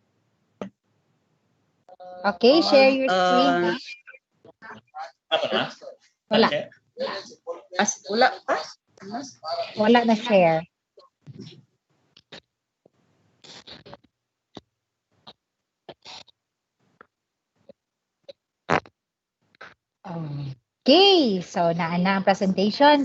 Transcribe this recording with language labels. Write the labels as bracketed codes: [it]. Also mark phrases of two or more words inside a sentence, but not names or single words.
[en] Okay, share your screen. [ceb] wala. Wala pa? Wala na share. Okay, so na ang presentation.